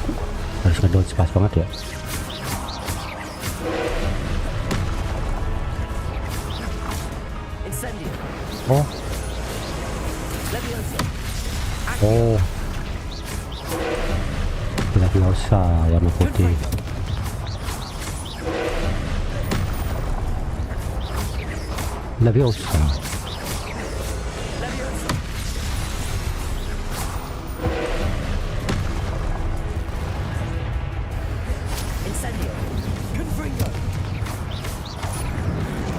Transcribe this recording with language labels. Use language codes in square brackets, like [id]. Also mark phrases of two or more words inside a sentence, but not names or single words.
[id] Harus ngedodge pas banget ya. Incendio. Oh, Levioso. oh. Tidak biasa warna putih. Leviosa. Levioso. Incendio. Confringo.